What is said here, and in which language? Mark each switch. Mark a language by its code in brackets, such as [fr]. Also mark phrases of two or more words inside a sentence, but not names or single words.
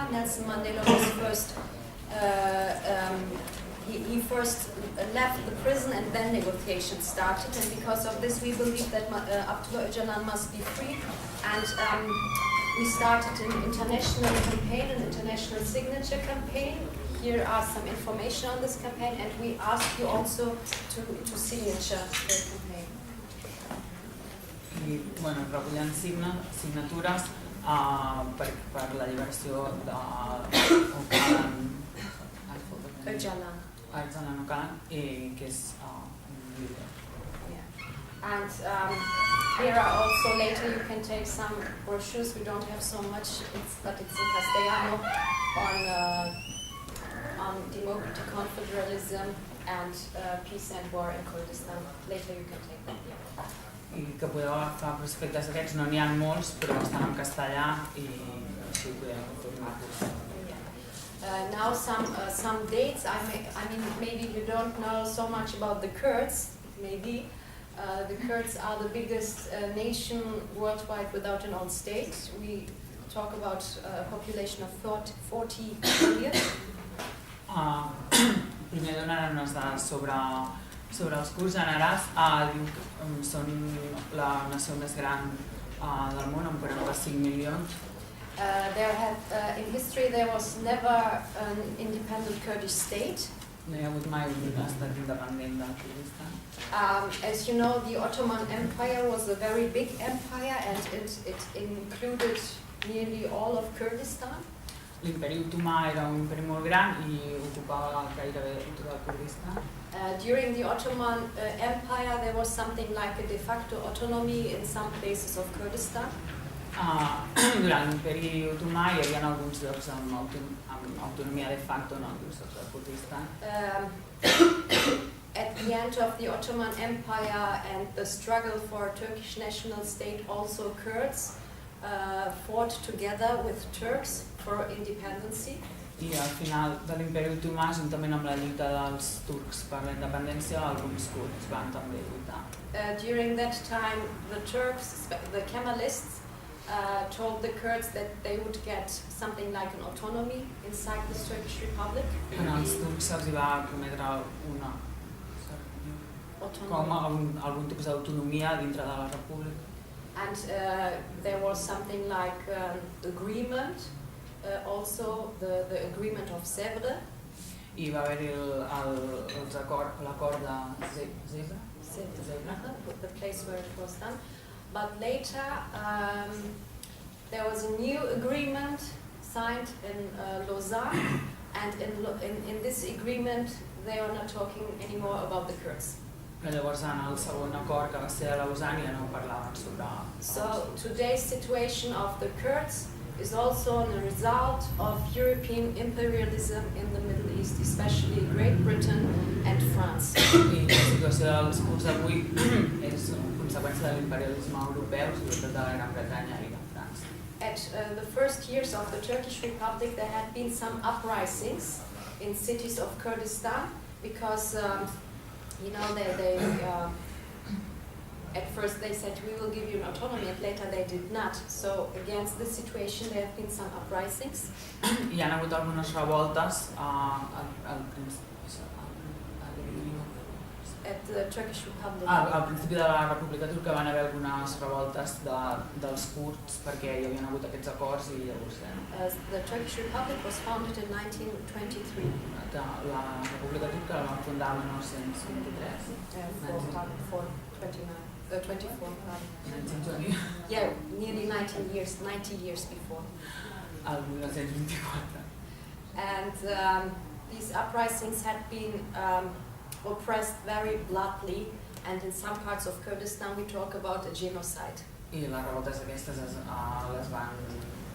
[en] Nelson Mandela was first he first left the prison and then negotiations started, and because of this we believe that Abdullah Öcalan must be free, and we started an international campaign, an international signature campaign. Here are some information on this campaign, and we ask you also to signature the campaign. [ca] I, bueno, recullen signatures per l'alliberació Öcalan. Öcalan, que és un líder. [en] Yeah. And here are also, later you can take some brochures. We don't have so much, but it's in Castellano on democracy, confederalism, and peace and war in Kurdistan. Later you can take them. [ca] I que podeu agafar prospectes aquests, no n'hi ha molts, però estan en castellà i així podeu informar-vos. [en] Now some dates. I mean, maybe you don't know so much about the Kurds. Maybe the Kurds are the biggest nation worldwide without an own state. We talk about a population of 40 million. [ca] Primer donarem unes dades sobre els kurds generals. Diu que són la nació més gran del món, amb 45 milions. [en] In history there was never an independent Kurdish state. [ca] No hi ha hagut mai un estat independent del Kurdistan. [en] As you know, the Ottoman Empire was a very big empire, and it included nearly all of Kurdistan. [ca] L'imperi otomà era un imperi molt gran I ocupava gairebé tot el Kurdistan. [en] During the Ottoman Empire there was something like a de facto autonomy in some places of Kurdistan. [ca] Durant l'imperi otomà hi havia alguns llocs amb autonomia de facto en alguns llocs del Kurdistan. [en] At the end of the Ottoman Empire and the struggle for Turkish national state, also Kurds fought together with Turks for independence. [ca] I al final de l'imperi otomà, juntament amb la lluita dels turcs per la independència, alguns kurds van també lluitar. [en] During that time, the Turks, the Kemalists, told the Kurds that they would get something like an autonomy inside this Turkish Republic. [ca] Els turcs se'ls va prometre algun tipus d'autonomia dintre de la república. [en] And there was something like agreement, also the agreement of Sèvres. [ca] I va haver-hi l'acord de Sèvres, [en] the place where it was done. But later there was a new agreement signed in Lausanne, and in this agreement they are not talking anymore about the Kurds. [ca] Llavors en el segon acord que va ser a Lausanne ja no parlaven sobre... [en] So today's situation of the Kurds is also a result of European imperialism in the Middle East, especially Great Britain and France. [ca] I la situació dels kurds avui és conseqüència de l'imperialisme europeu, sobretot de la Gran Bretanya I de França. [en] At the first years of the Turkish Republic there had been some uprisings in cities of Kurdistan because you know, they at first they said we will give you an autonomy, and later they did not. So against this situation there have been some uprisings. [ca] Hi ha hagut algunes revoltes [en] at the Turkish Republic. [ca] Al principi de la República Turca van haver algunes revoltes dels kurds perquè hi havien hagut aquests acords I llavors... [en] The Turkish Republic was founded in 1923. [ca] La República Turca la van fundar en 1923. [en] 24. 1920. Yeah, nearly 90 years before. [ca] Al 1924. [en] And these uprisings had been oppressed very bloodily, and in some parts of Kurdistan we talk about a genocide. [ca] I les revoltes aquestes les van